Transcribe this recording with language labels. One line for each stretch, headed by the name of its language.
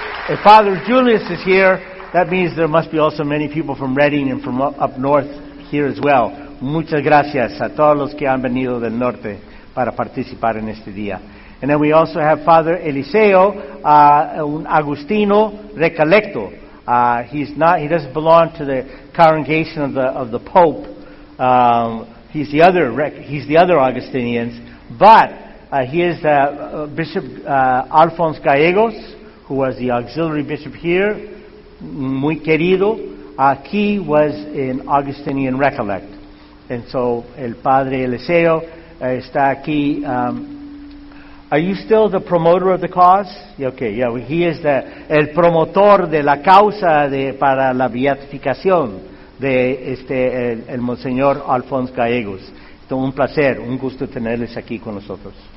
English: If Father Julius is here, that means there must be also many people from Reading and from up north here as well.
Spanish: Muchas gracias a todos los que han venido del norte para participar en este día.
English: And then we also have Father Eliseo,
Spanish: un Agustino Recalecto.
English: He doesn't belong to the congregation of the Pope. He's the other Augustinians. But he is Bishop Alphonse Gallegos, who was the auxiliary bishop here.
Spanish: Muy querido.
English: He was an Augustinian Recollect. And so,
Spanish: el Padre Eliseo está aquí.
English: Are you still the promoter of the cause? Okay, yeah, well, he is
Spanish: el promotor de la causa para la beatificación de el Monseñor Alphonse Gallegos. Es un placer, un gusto tenerles aquí con nosotros.